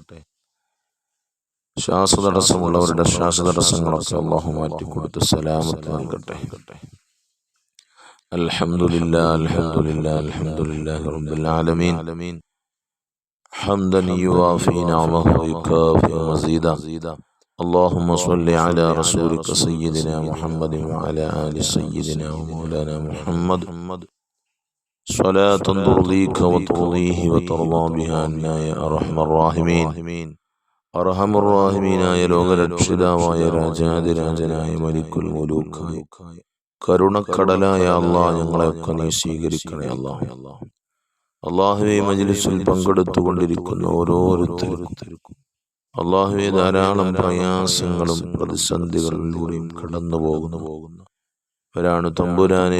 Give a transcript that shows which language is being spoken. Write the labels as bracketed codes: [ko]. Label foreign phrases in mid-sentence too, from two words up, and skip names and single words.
[ml] ശ്വാസതടസ്സമുള്ളവരുടെ ശ്വാസതടസ്സങ്ങളൊക്കെ അള്ളാഹു മാറ്റിക്കൊടുത്ത് സലാമത്ത് നൽകട്ടെ. [ar] الحمد لله رب العالمين حمدا يوافي نعمه ويكافئ مزيده. اللهم صل على رسولك سيدنا محمد وعلى آل سيدنا ومولانا محمد صلاة ترضيك وترضيه وترضى بها عنا يا أرحم الراحمين. [ml] അർഹമുർറാഹിമീനായ ലോകരക്ഷിതാവായ രാജാതിരാജനായ [ar] ملك الملوك [ml] കരുണക്കടലായ അല്ലാഹ്, ഞങ്ങളെയൊക്കെ നീ സ്വീകരിക്കണേ അല്ലാഹ്. അല്ലാഹുവേ, മജ്ലിസിൽ പങ്കെടുത്തുകൊണ്ടിരിക്കുന്ന ഓരോരുത്തർക്കും അല്ലാഹുവേ ധാരാളം പ്രയാസങ്ങളും പ്രതിസന്ധികളിലൂടെയും കടന്നു പോകുന്നവരാണ് തമ്പുരാനെ.